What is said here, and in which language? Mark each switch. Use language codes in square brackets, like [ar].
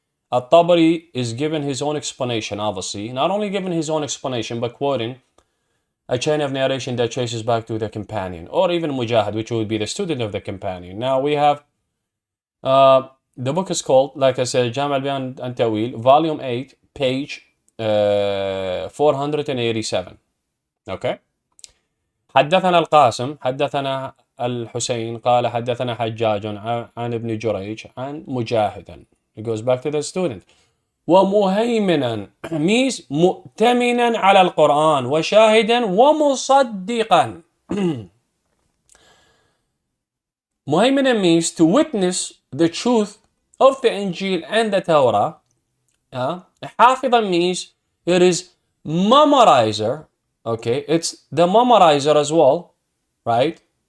[en] Al-Tabari is given his own explanation, obviously. Not only given his own explanation, but quoting a chain of narration that traces back to the companion, or even Mujahid, which would be the student of the companion. Now we have, the book is called, like I said, Jami' al-Bayan an Ta'wil, volume 8, page 487. Okay? [ar] حدثنا القاسم حدثنا الحسين قال حدثنا حجاج عن ابن جريج عن مجاهدا. [en] It goes back to the student. [ar] ومهيمنا [en] means [ar] مؤتمنا على القرآن وشاهدا ومصدقا. [en] مهيمنا means to witness the truth of the Injil and the Torah. حافظا means it is memorizer. Okay, it's the memorizer as well, right?